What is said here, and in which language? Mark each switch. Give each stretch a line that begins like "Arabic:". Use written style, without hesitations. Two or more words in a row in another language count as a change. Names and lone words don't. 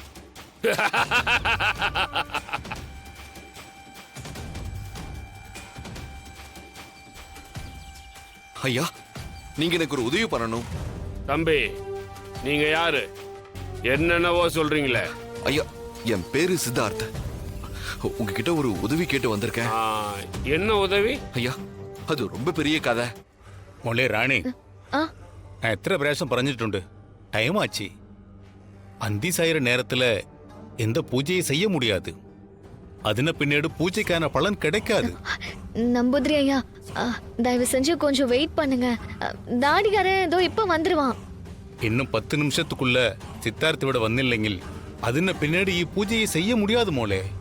Tamil: ஐயா, நீங்க எனக்கு ஒரு உதவி பண்ணணும். தம்பி, நீங்க யாரு? என்னென்னவோ சொல்றீங்களே. ஐயா, என் பேரு சித்தார்த். உங்ககிட்ட ஒரு உதவி கேட்டு வந்திருக்கேன். என்ன உதவி? ஐயா, அது ரொம்ப பெரிய கதை.
Malayalam: മോളെ റാണി, ഞാൻ എത്ര പ്രാവശ്യം പറഞ്ഞിട്ടുണ്ട്, ടൈം ആச்சு.
Tamil: அந்தி சாயிற நேரத்துல எந்த பூஜையை செய்ய முடியாது. அதன பின்னாடி பூஜைக்கான பலன் கிடைக்காது. நம்புதிரி ஐயா, தயவு செஞ்சு கொஞ்சம் வெயிட் பண்ணுங்க. தாடிகாரன் ஏதோ இப்ப வந்துருவான். இன்னும் 10 நிமிஷத்துக்குள்ள சித்தார்த்த விட வந்தில்லைங்கில் அதன பின்னாடி ഈ பூஜையை செய்ய முடியாது മോളെ.